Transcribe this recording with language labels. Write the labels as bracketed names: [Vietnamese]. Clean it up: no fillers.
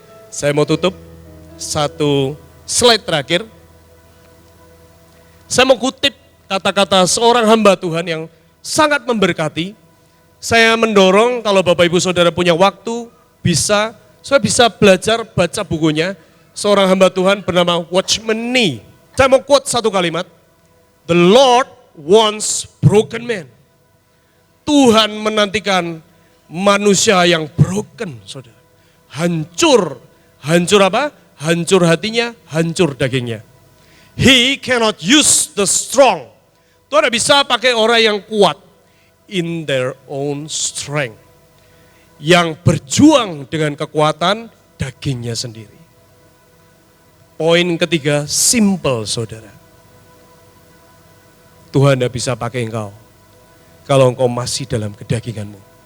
[Indonesian] Saya mau tutup satu slide terakhir. Saya mau kutip kata-kata seorang hamba Tuhan yang sangat memberkati. Saya mendorong kalau Bapak Ibu Saudara punya waktu, saya bisa belajar baca bukunya. Seorang hamba Tuhan bernama Watchman Nee. Saya mau quote satu kalimat. [English] The Lord wants broken men. [Indonesian] Tuhan menantikan manusia yang broken, saudara. Hancur. Hancur apa? Hancur hatinya, hancur dagingnya. [English] He cannot use the strong. [Indonesian] Tuhan tidak bisa pakai orang yang kuat. [English] In their own strength. [Indonesian] Yang berjuang dengan kekuatan dagingnya sendiri. Poin ketiga, simple saudara. Tuhan tidak bisa pakai engkau kalau engkau masih dalam kedaginganmu.